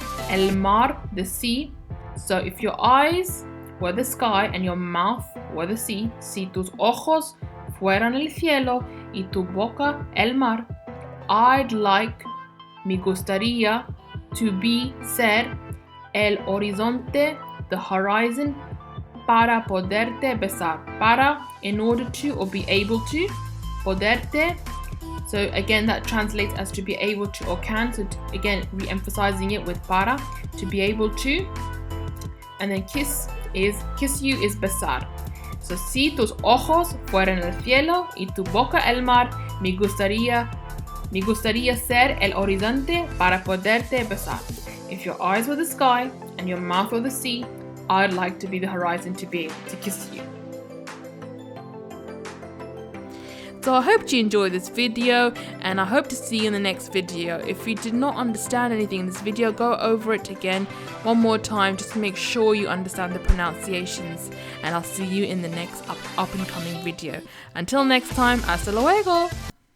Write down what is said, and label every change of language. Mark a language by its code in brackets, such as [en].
[es] El mar, [en] the sea. So if your eyes were the sky and your mouth were the sea, [es] si tus ojos fueran el cielo y tu boca el mar, [en] I'd like, [es] me gustaría, [en] to be, ser, [es] el horizonte, [en] the horizon, [es] para poderte besar. [en] Para, in order to or be able to. Poderte, so again that translates as to be able to or can. So again, re-emphasizing it with para, to be able to. And then kiss you is besar. [es] So si tus ojos fueran el cielo y tu boca el mar, me gustaría ser el horizonte para poderte besar. [en] If your eyes were the sky and your mouth were the sea, I'd like to be the horizon to be able to kiss you. So I hope you enjoyed this video, and I hope to see you in the next video. If you did not understand anything in this video, go over it again one more time just to make sure you understand the pronunciations, and I'll see you in the next up and coming video. Until next time, [es] hasta luego!